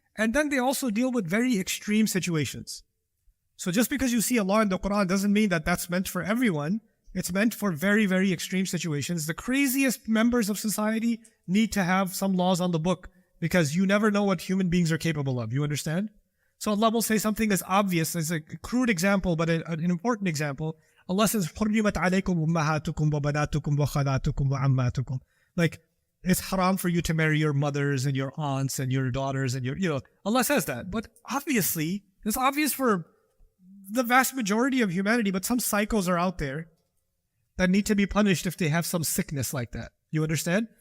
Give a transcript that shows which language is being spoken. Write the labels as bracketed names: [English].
[English] And then they also deal with very extreme situations. So just because you see a law in the Quran doesn't mean that that's meant for everyone. It's meant for very, very extreme situations. The craziest members of society need to have some laws on the book because you never know what human beings are capable of. You understand? So Allah will say something as obvious as a crude example, but an important example. Allah says, [Arabic] حُرِّمَتْ عَلَيْكُمْ أُمَّهَاتُكُمْ وَبَنَاتُكُمْ وَخَالَاتُكُمْ وَعَمَّاتُكُمْ. [English] Like, it's haram for you to marry your mothers and your aunts and your daughters and Allah says that. But obviously, it's obvious for the vast majority of humanity, but some psychos are out there that need to be punished if they have some sickness like that. You understand?